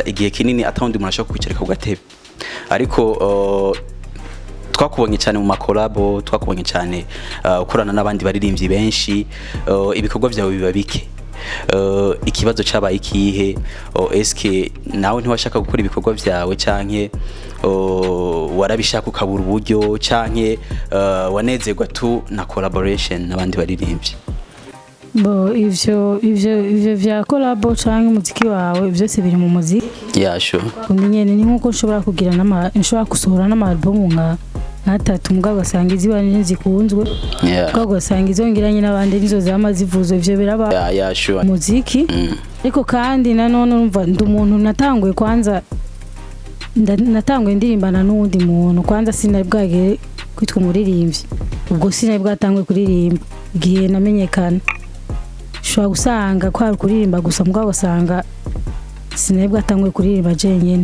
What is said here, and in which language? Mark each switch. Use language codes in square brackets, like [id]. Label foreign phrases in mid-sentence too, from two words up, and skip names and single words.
[rn] igihe kinini atawundi umuntu ashaka kwicarika ku gatebe ariko twakubonye cyane mu makolabo twakubonye cyane ukorana n'abandi baririmbyi benshi ibikorwa byawe biba bike ikibazo cyabaye ikihe eske nawe ntiwashaka gukora ibikorwa byawe canke warabishaka ukabura uburyo canke wanezerwa tu na collaboration n'abandi baririmbyi? Ivyo vya collabo canke umuziki wawe byose biri mu muziki. [en] Yeah, sure. [rn] Kumenyene ni nkuko nshobora kugira nshobora gusohora n'amaalbum nka natatu mugabo gasanga izibanje zikunzwe. Mugabo gasanga izongiranye n'abandi nizo zamazivuzo ivyo biraba. [en] Yeah, sure. [rn] Muziki. Ariko kandi nanone urumva ndi umuntu natanguye kwanza natanguye ndirimbana n'undi muntu kwanza sinari bwagere kwitwa umuririmbyi. Ubwo sinari bwatanguye kuririmba igihe namenyekana. Shobora gusanga kwari kuririmba gusa mugabo gasanga sinari bwatanguye kuririmba jenyene.